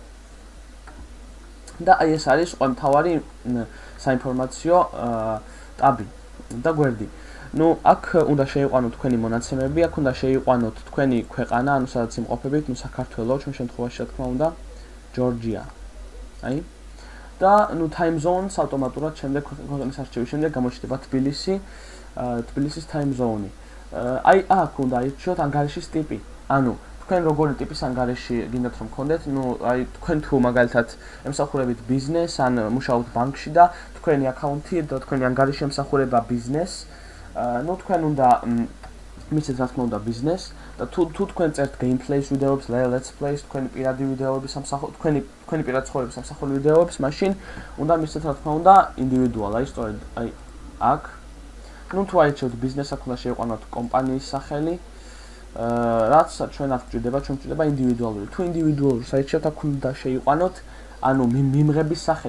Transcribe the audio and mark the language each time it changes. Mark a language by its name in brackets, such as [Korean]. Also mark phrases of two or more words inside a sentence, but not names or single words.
[Georgian] და აი ეს არის ყველა მთავარი საინფორმაციო ტაბი და გვერდი. ნუ აქ უნდა შეიყვანოთ თქვენი მონაცემები, აქ უნდა შეიყვანოთ თქვენი ქვეყანა, ანუ სადაც იმყოფებით, ნუ საქართველო, ჩვენ შემთხვევაში რა თქმა უნდა, ჯორჯია. აი და ნუ [English] time zones [Georgian] ავტომატურად შემდეგ ქვეყნის არჩევის შემდეგ გამოჩნდება თბილისის [English] time zone. [Georgian] აი აქ უნდა აირჩიოთ ანგარიშის ტიპი. ანუ თქვენ როგორი ტიპის ანგარიში გინდათ რომ გქონდეთ, ნუ აი თქვენ თუ მაგალითად ემსახურებით ბიზნეს ან მუშაობთ ბანკში და თქვენი აკაუნთი და თქვენი ანგარიში ემსახურება ბიზნეს, ნუ თქვენ უნდა მისცეთ რა თქმა უნდა ბიზნეს და თუ თქვენ წერთ gameplays ვიდეოებს, [English] let's plays, [Georgian] თქვენი პირადი ვიდეოების თქვენი პირადი ცხოვრების სამსახური ვიდეოებს, მაშინ უნდა მისცეთ რა თქმა უნდა individual, აი სწორედ აი აქ. ნუ თუ აირჩიოთ ბიზნეს, აქ უნდა შეიყვანოთ კომპანიის სახელი. რაც ჩვენ არ გვჭირდება, ჩვენ გვჭირდება ინდივიდუალური. თუ ინდივიდუალურს აირჩიოთ, აქ უნდა შეიყვანოთ ანუ მიმღების სახელი.